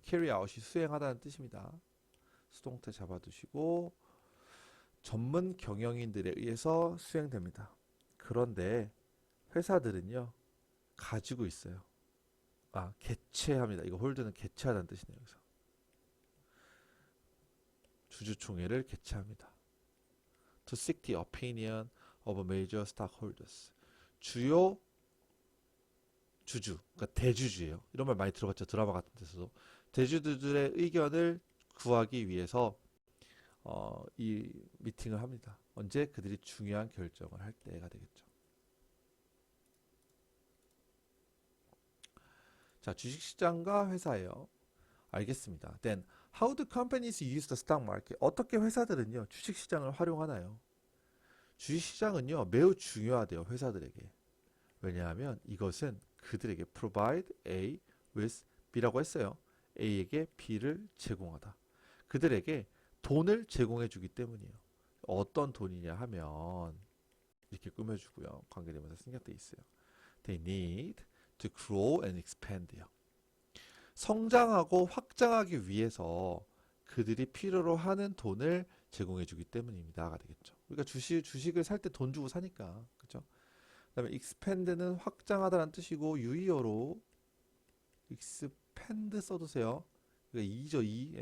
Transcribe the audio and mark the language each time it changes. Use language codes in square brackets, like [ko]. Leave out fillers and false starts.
[en] carry out [ko] 이 수행하다는 뜻입니다. 수동태 잡아두시고 전문 경영인들에 의해서 수행됩니다. 그런데 회사들은요. 가지고 있어요. 개최합니다. 이거 홀드는 개최하다는 뜻이네요. 그래서 주주총회를 개최합니다. [en] To seek the opinion of major stockholders. [ko] 주요 주주, 그러니까 대주주예요. 이런 말 많이 들어봤죠. 드라마 같은 데서도. 대주주들의 의견을 구하기 위해서 이 미팅을 합니다. 언제? 그들이 중요한 결정을 할 때가 되겠죠. 자, 주식시장과 회사예요. 알겠습니다. [en] Then, how do companies use the stock market? [ko] 어떻게 회사들은요, 주식시장을 활용하나요? 주식시장은요, 매우 중요하대요, 회사들에게. 왜냐하면 이것은 그들에게 [en] provide A with B [ko] 라고 했어요. A에게 B를 제공하다. 그들에게 돈을 제공해 주기 때문이에요. 어떤 돈이냐 하면 이렇게 꾸며주고요. 관계대명사 생략돼 있어요. [en] They need to grow and expand요. [ko] 성장하고 확장하기 위해서 그들이 필요로 하는 돈을 제공해 주기 때문입니다가 되겠죠. 우리가 주식을 살 때 돈 주고 사니까. 그렇죠? 그다음에 expand는 확장하다는 뜻이고 유의어로 expand 써두세요. 그러니까 이죠, 이.